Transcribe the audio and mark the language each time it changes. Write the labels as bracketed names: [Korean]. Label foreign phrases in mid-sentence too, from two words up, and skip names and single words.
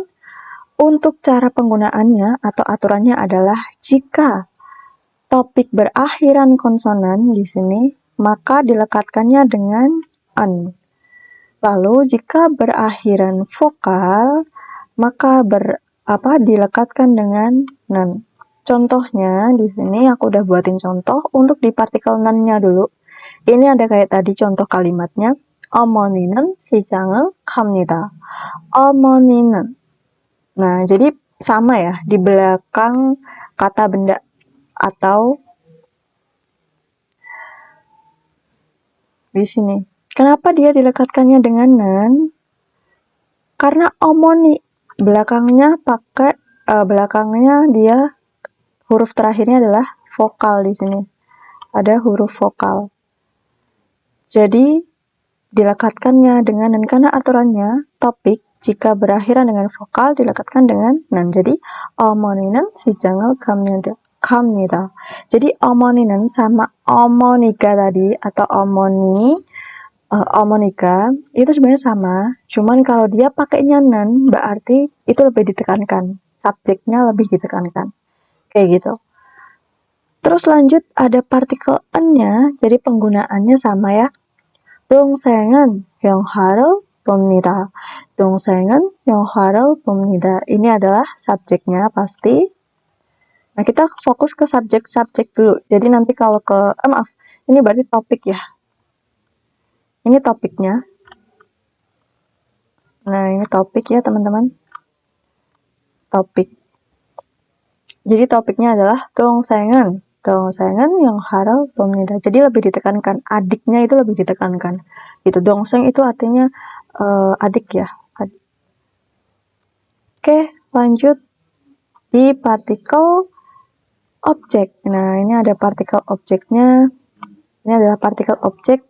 [Indonesian] Untuk cara penggunaannya atau aturannya adalah jika topik berakhiran konsonan di sini, maka dilekatkannya dengan en. Lalu jika berakhiran vokal, maka dilekatkan dengan nan. Contohnya di sini aku udah buatin contoh untuk di partikel nan-nya dulu. Ini ada kayak tadi contoh kalimatnya. [Korean] 어머니는 시장을 갑니다. 어머니는. [Indonesian] Nah, jadi sama ya di belakang kata benda atau di sini. Kenapa dia dilekatkannya dengan nan? Karena omoni belakangnya dia huruf terakhirnya adalah vokal di sini. Ada huruf vokal. Jadi dilekatkannya dengan nan karena aturannya topik jika berakhiran dengan vokal dilekatkan dengan nan. Jadi [Korean] 어머니는 시장을 갑니다. [Indonesian] Jadi 어머니는 sama 어머니가 tadi atau 어머니가 itu sebenarnya sama, cuman kalau dia pakainya nan berarti itu lebih ditekankan, subjeknya lebih ditekankan, kayak gitu. Terus lanjut ada partikel n-nya, jadi penggunaannya sama ya. [Korean] 동생은 영화를 봅니다. 동생은 영화를 봅니다. [Indonesian] Ini adalah subjeknya pasti. Nah, kita fokus ke subjek dulu. Jadi nanti kalau ini berarti topik ya. Ini topiknya. Nah, ini topik ya teman-teman. Topik. Jadi topiknya adalah [Korean] 동생은 영화를 봅니다. [Indonesian] Jadi lebih ditekankan. Adiknya itu lebih ditekankan. Itu 동생 itu artinya adik ya. Oke, lanjut di partikel objek. Nah, ini ada partikel objeknya. Ini adalah partikel objek.